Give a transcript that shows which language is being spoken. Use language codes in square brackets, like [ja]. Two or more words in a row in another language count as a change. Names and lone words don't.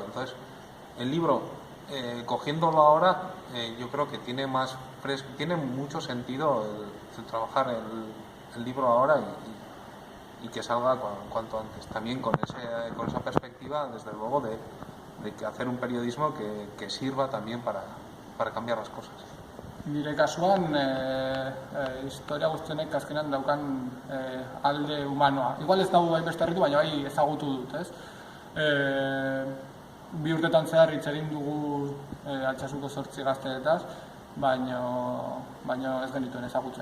[es] Entonces, el libro, cogiéndolo ahora, yo creo que tiene mucho sentido el trabajar el libro ahora y que salga cuanto antes. También con esa perspectiva, desde luego, de que hacer un periodismo que sirva también para cambiar las cosas. [eu] Nire kasuan, historia guztionek azkenan daukan alde humanoa. Igual ez dago beste herritu, baina bai ezagutu dut, ez? Bi urtetan zehar hitz egin dugu Altsasuko 8 gazteetaz, baina ez genituen ezagutzen.